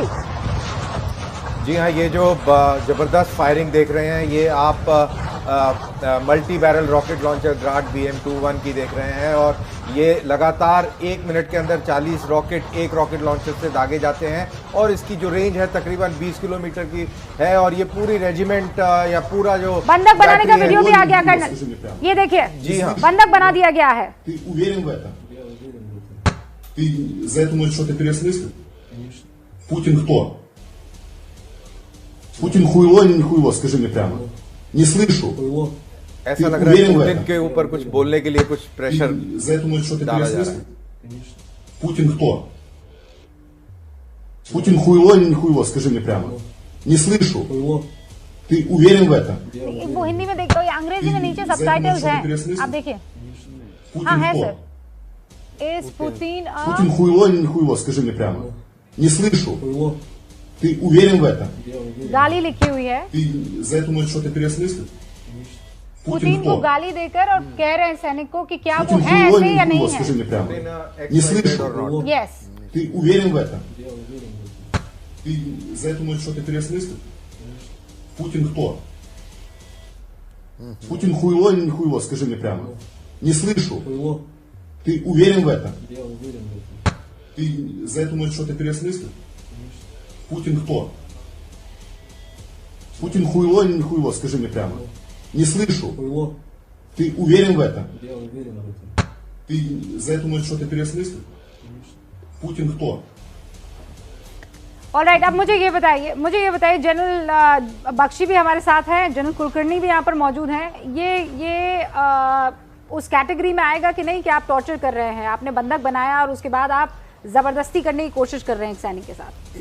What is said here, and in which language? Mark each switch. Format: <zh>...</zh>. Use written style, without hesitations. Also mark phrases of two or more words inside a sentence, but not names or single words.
<hi>जी हाँ, ये जो जबरदस्त फायरिंग देख रहे हैं, ये आप मल्टी बैरल रॉकेट लॉन्चर ग्राड BM-21 की देख रहे हैं, और ये लगातार 1 मिनट के अंदर 40 रॉकेट एक रॉकेट लॉन्चर से दागे जाते हैं, और इसकी जो रेंज है तकरीबन 20 किलोमीटर की है। और ये पूरी रेजिमेंट या पूरा जो बंधक बनाने का वीडियो भी आ गया कर्नल, ये देखिए। जी हाँ, बंधक बना दिया गया है।</hi> <ru>Путин кто? Путин хуйло или не хуйло? Скажи мне прямо. Не слышу.</ru> <hi>ऐसा लग रहा है पुतिन के ऊपर कुछ बोलने के लिए कुछ प्रेशर</hi> <ru>За эту ночь что-то</ru> <hi>डाला जा रहा</hi> <ru>переосмыслил?</ru> <hi>है।</hi> <ru>Путин кто? Путин хуйло или не хуйло? Скажи мне прямо. Не слышу. Ты уверен в этом?</ru> <hi>वो हिंदी में देख दो, ये अंग्रेजी में नीचे सबटाइटल्स हैं, आप देखिए। हाँ है सर।</hi> <en>Is Putin a...</en> <ru>Путин хуйло или не хуйло? Скажи мне прямо. Не слышу. Ты уверен в этом?</ru> <hi>गाली लिखी हुई है।</hi> <ru>Ты за эту ночь что-то переосмыслил?</ru> <hi>पुतिन को गाली देकर और कह रहे हैं सैनिक को कि क्या वो</hi> <ru>Путин</ru> <hi>है</hi> <ru>хуйло</ru> <hi>ऐसे</hi> <ru>или</ru> <hi>या</hi> <ru>не хуйло?</ru> <hi>नहीं</hi> <ru>Скажи</ru> <hi>है।</hi> <ru>мне прямо. Не слышу.</ru> <hi>यस।</hi> <ru>Ты уверен в этом? Ты за эту ночь что-то переосмыслил? Путин кто? Путин хуйло или не хуйло? Скажи мне прямо. Не слышу. Ты уверен в этом? Я уверен в этом. Ты за эту ночь что-то переосмыслил? Путин кто? Путин хуйло или не хуйло? Скажи мне прямо. Не слышу. Хуйло. Ты уверен в этом? Я уверен в этом. Ты за эту ночь что-то переосмыслил? Путин кто?</ru> <hi>ऑलराइट, अब मुझे ये बताइए जनरल बख्शी भी हमारे साथ हैं, जनरल कुलकर्णी भी यहाँ पर मौजूद हैं। ये उस कैटेगरी में आएगा कि नहीं कि आप टॉर्चर कर रहे हैं, आपने बंधक बनाया और उसके बाद आप ज़बरदस्ती करने की कोशिश कर रहे हैं एक सैनिक के साथ?</hi>